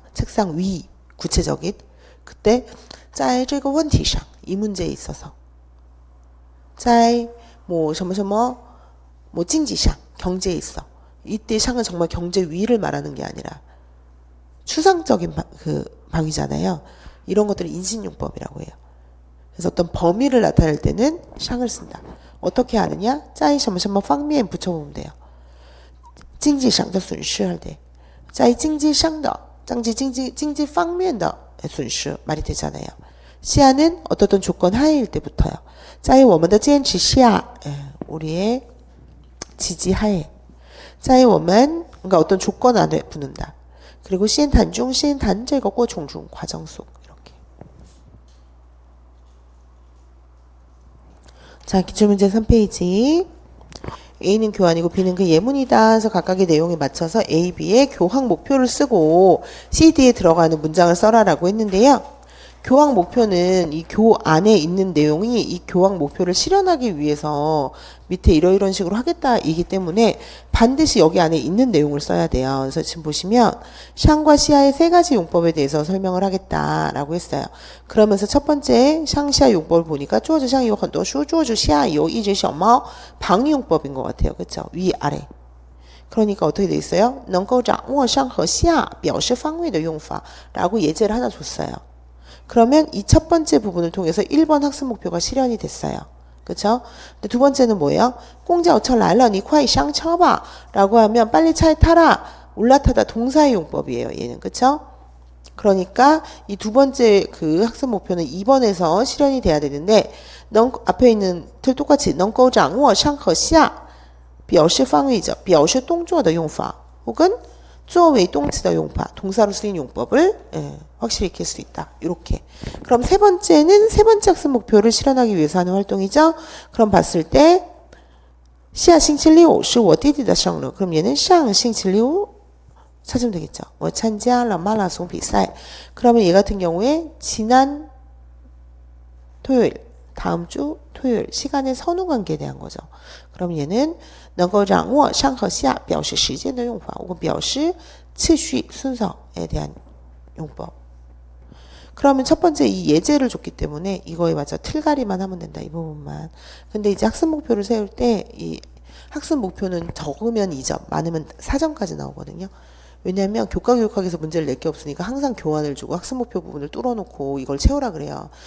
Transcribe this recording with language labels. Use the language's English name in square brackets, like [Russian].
[Korean] 책상 위 구체적인 그때 짜이 [Chinese] 这个问题上 [Korean] 이 문제에 있어서 짜이 뭐 [Chinese] 经济上 [Korean] 경제에 있어. 이때 샹은 정말 경제 위를 말하는 게 아니라 추상적인 방위잖아요. 이런 것들을 인신용법이라고 해요. 그래서 어떤 범위를 나타낼 때는 샹을 쓴다. 어떻게 하느냐? 짜이 [Chinese] 什么什么方面 [Korean] 붙여보면 돼요. [Chinese] 经济上的损失할 때, 在经济上的,经济方面的损失 [Korean] 말이 되잖아요. 시야는 어떤 조건 하에일 때 붙어요. [Chinese] 在我们的坚持下, [Korean] 우리의 지지하에. 在我们, 그러니까 어떤 조건 안에 붙는다. 그리고 시엔탄 중, 시엔탄 这个过程중, 과정 속 이렇게. 자, 기출문제 3페이지. A는 교환이고 B는 그 예문이다 해서 각각의 내용에 맞춰서 A, B의 교황 목표를 쓰고 C, D에 들어가는 문장을 써라라고 했는데요. 교황 목표는 이 교 안에 있는 내용이 이 교황 목표를 실현하기 위해서 밑에 이런 식으로 하겠다이기 때문에 반드시 여기 안에 있는 내용을 써야 돼요. 그래서 지금 보시면 샹과 시아의 3가지 용법에 대해서 설명을 하겠다라고 했어요. [Chinese] 그러면서 첫 번째 샹시아 용법을 보니까 桌子上有很多书桌子下有一只小猫 [Korean] 방위 용법인 것 같아요. [Chinese] 그렇죠? 위 아래. [Korean] 그러니까 어떻게 돼 있어요? [Chinese] 能够掌握上和下表示方位的用法라고 [Korean] 예제를 하나 줬어요. 그러면 이 첫 번째 부분을 통해서 1번 학습 목표가 실현이 됐어요. 그쵸? 근데 두 번째는 뭐예요? [Chinese] 公交车来了你快上车吧 [Korean] 라고 하면 빨리 차에 타라. 올라타다 동사의 용법이에요. 얘는. 그쵸? 그러니까 이 두 번째 그 학습 목표는 2번에서 실현이 돼야 되는데 앞에 있는 틀 똑같이 [Chinese] 能够掌握上和下表示方位者表示动作的用法 [Korean] 혹은 [Chinese] 作为动词的用法 [Korean] 동사로 쓰인 용법을 확실히 익힐 수 있다. 이렇게. 그럼 세 번째는 세 번째 학습 목표를 실현하기 위해서 하는 활동이죠. 그럼 봤을 때 시아 싱期六 [Chinese] 是我弟弟的生日. [Korean] 그럼 얘는 上星期六 찾으면 되겠죠. [Chinese] 我参加了马拉松比赛. [Korean] 그러면 얘 같은 경우에 지난 토요일, 다음 주 토요일 시간의 선후 관계에 대한 거죠. [Chinese] 그럼 얘는 能够掌握上和下表示时间的用法 혹은 表示次序 [Korean] 순서에 대한 용법. 그러면 첫 번째 이 예제를 줬기 때문에 이거에 맞아 틀가리만 하면 된다. 이 부분만. 근데 이제 학습 목표를 세울 때 이 학습 목표는 적으면 2점, 많으면 4점까지 나오거든요. 왜냐하면 교과교육학에서 문제를 낼 게 없으니까 항상 교환을 주고 학습 목표 부분을 뚫어놓고 이걸 채우라 그래요.